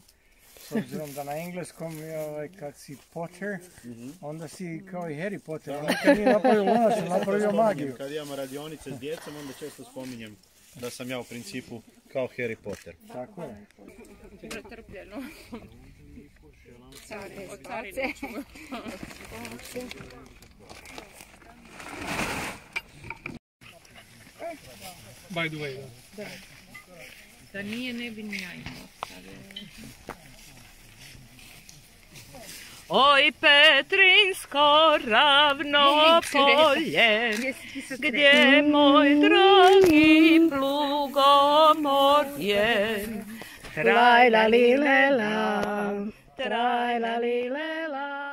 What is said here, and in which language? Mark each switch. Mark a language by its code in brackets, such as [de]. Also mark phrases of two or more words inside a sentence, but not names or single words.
[hr] S obzirom da na engleskom kad si Potter, onda si kao i Harry Potter. On nikad nije napravio lonac, napravio magiju. Kad imamo radionice s djecom, onda često spominjem da sam ja u principu kao Harry Potter. Tako je. Pretrpljeno. [en] By the way, [hr] da. Da nije, ne bi ni ja imao. Oj Petrinsko ravno polje, gdje moj dragi plugomor je. Traj la li le la, traj la li le la.